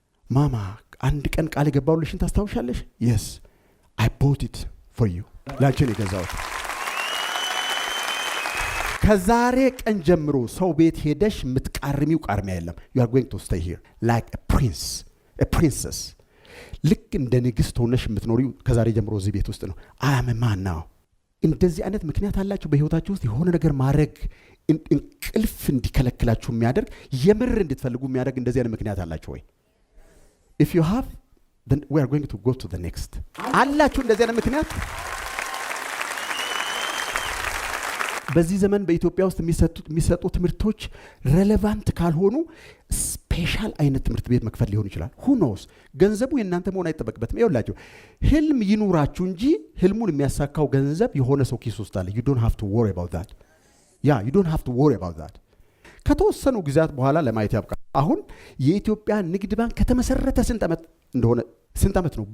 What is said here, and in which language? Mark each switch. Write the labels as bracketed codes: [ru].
[am] ማማ አንድ ቀን ቃል የገባሁልሽን ታስታውሻለሽ? [en] yes I bought it for you። [am] ላንቺ ነው የገዛሁት። ከዛሬ ቀን ጀምሮ ሰው ቤት ሄደሽ የምትቃርሚው ቃርሚያ የለም። [en] you are going to stay here like a prince a princess። [am] ልክ እንደ ንግስት ሆነሽ የምትኖሪው ከዛሬ ጀምሮ እዚህ ቤት ውስጥ ነው። [en] I am a man now። [am] እንደዚህ አይነት ምክንያት አላችሁ በህይወታችሁ ውስጥ የሆነ ነገር ማድረግ እንቅልፍ እንዲከለክላችሁ የሚያደርግ የምር እንድትፈልጉ የሚያደርግ እንደዚህ አይነት ምክንያት አላችሁ ወይ? [en] if you have then we are going to go to the next። [am] አላችሁ እንደዚህ አይነት ምክንያት? በዚህ ዘመን በኢትዮጵያ ውስጥ የሚሰጡ ትምህርቶች ሬሌቫንት ካልሆኑ ስፔሻል አይነት ትምህርት ቤት መክፈል ሊሆን ይችላል። [en] who knows? [am] ገንዘቡ የእናንተ መሆን አይጠበቅበትም። ይኸውላችሁ ህልም ይኑራችሁ እንጂ ህልሙን የሚያሳካው ገንዘብ የሆነ ሰው ኪስ ውስጥ አለ። [en] you don't have to worry about that። [am] you don't have to worry about that። ከተወሰኑ ጊዜያት በኋላ ለማየት ያብቃ። አሁን የኢትዮጵያ ንግድ ባንክ ከተመሰረተ ስንት ዓመት ነው?